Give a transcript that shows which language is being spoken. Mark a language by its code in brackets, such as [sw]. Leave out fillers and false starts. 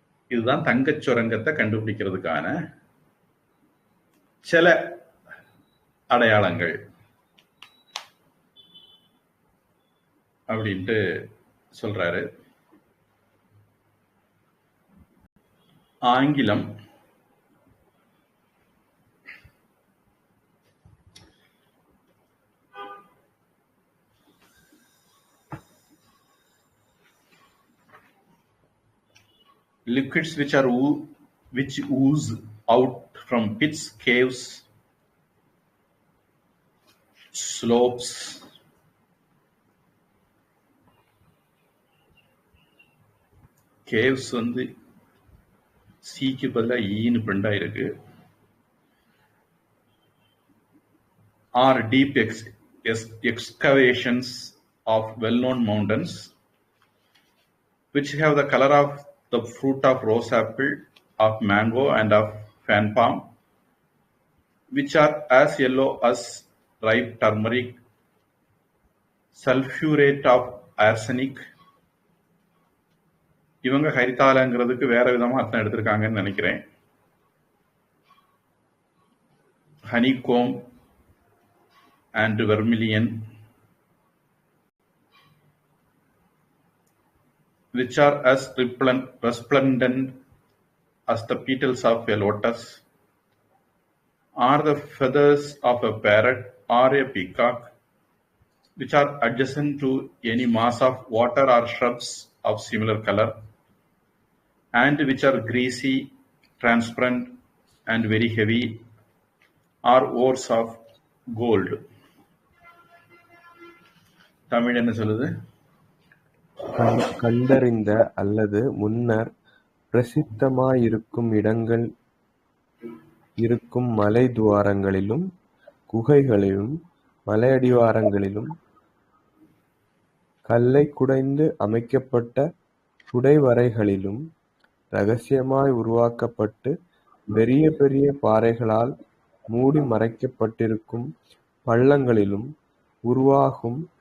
[ta] இதுதான் தங்கச் சுரங்கத்தை கண்டுபிடிக்கிறதுக்கான சில அடையாளங்கள் அப்படின்ட்டு சொல்றாரு. [en] ஆங்கிலம் liquids which ooze out from pits, caves, slopes, [ta] caves வந்து சீக்கு பதிலா ஈன்னு பிரிண்ட் ஆயிருக்கு. [en] are deep excavations of well-known mountains which have the color of the fruit of rose apple, of mango and of fan palm, which are as yellow as ripe turmeric, sulfurate of arsenic. [ta] இவங்க ஹரிதாலங்கிறதுக்கு வேற விதமா அர்த்தம் எடுத்திருக்காங்கன்னு நினைக்கிறேன். [en] Honeycomb and vermilion, which are as resplendent as the petals of a lotus, are the feathers of a parrot or a peacock, which are adjacent to any mass of water or shrubs of similar color, and which are greasy, transparent, and very heavy, are ores of gold. [ta] Tamil என்ன சொல்லுது? கண்டறிந்த அல்லது முன்னர் பிரசித்தமாயிருக்கும் இடங்கள் இருக்கும் மலை துவாரங்களிலும் குகைகளிலும் மலையடிவாரங்களிலும் கல்லை குடைந்து அமைக்கப்பட்ட குடைவரைகளிலும் இரகசியமாய் உருவாக்கப்பட்டு பெரிய பெரிய பாறைகளால் மூடி மறைக்கப்பட்டிருக்கும் பள்ளங்களிலும் உருவாகும்